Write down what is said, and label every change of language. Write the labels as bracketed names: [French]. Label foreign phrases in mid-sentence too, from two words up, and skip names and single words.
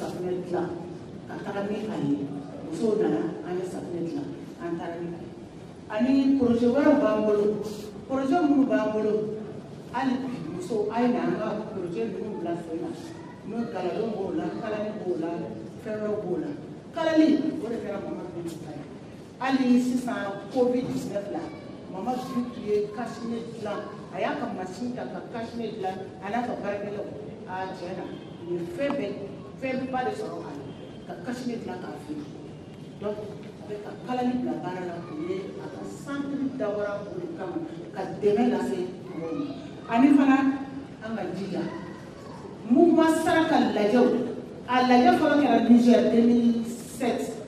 [Bambara] safunɛ dilan ka taga ni a ye musow nana an ye safunɛ dilan an taara ni a ye ani projet wɛrɛw b'an bolo projet minnu b'an bolo hali musow a ye na an ka projet ninnu bila sen na n'o kalandenw b'o la kalali b'o la fɛn wɛrɛw b'o la kalali o de kɛra mama Bintu ta ye hali sisan Covid 19 la mama Bintu ye cache-nez dilan a y'a ka machine ta ka cache-nez dilan a n'a ka baarakɛlaw a tiɲɛ na u ye fɛnba de sɔrɔ a la ka cache-nez dilan k'a feere donc a bɛ ka kalali bila baara la o ye a ka centre dabɔra o de kama ka dɛmɛ lase mɔgɔw ma ani fana an ka jija mouvement Sara ka lajɛw a lajɛ fɔlɔ kɛra Niger 2007